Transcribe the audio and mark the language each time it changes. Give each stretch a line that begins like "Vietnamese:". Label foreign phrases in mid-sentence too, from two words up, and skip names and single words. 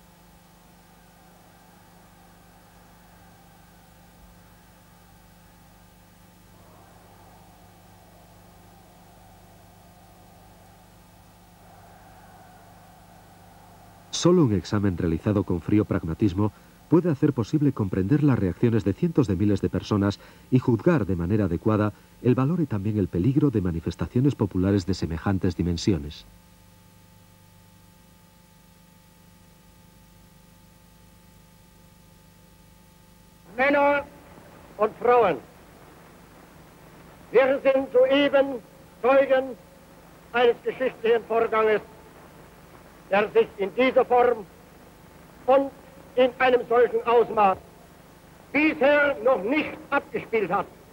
Spanish: Solo un examen realizado con frío pragmatismo puede hacer posible comprender las reacciones de cientos de miles de personas y juzgar de manera adecuada el valor y también el peligro de manifestaciones populares de semejantes dimensiones.
German: Männer und Frauen, wir sind soeben Zeugen eines geschichtlichen Vorganges, der sich in dieser Form und in einem solchen Ausmaß bisher noch nicht abgespielt hat.